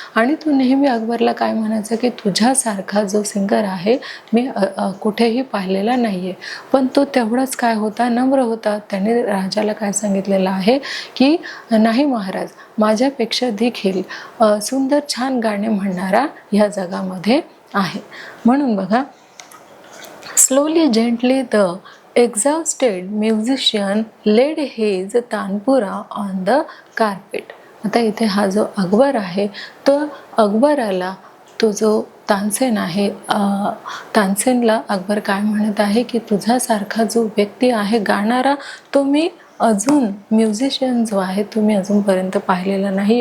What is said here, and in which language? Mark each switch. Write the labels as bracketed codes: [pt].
[mr] आणि तो नेहमी अकबरला काय म्हणायचा की तुझ्यासारखा जो सिंगर आहे मी कुठेही पाहिलेला नाही आहे. पण तो तेवढाच काय होता, नम्र होता. त्याने राजाला काय सांगितलेलं आहे की नाही महाराज, माझ्यापेक्षा देखील सुंदर छान गाणे म्हणणारा ह्या जगामध्ये आहे. म्हणून बघा, [en] Slowly gently the exhausted musician laid his tanpura on the carpet. [mr] आता इथे हा जो अकबर आहे, तो अकबराला, तो जो तानसेन आहे, तानसेनला अकबर काय म्हणत आहे की तुझ्यासारखा जो व्यक्ती आहे गाणारा, तो मी अजून म्युझिशियन जो आहे तो मी अजूनपर्यंत पाहिलेला नाही.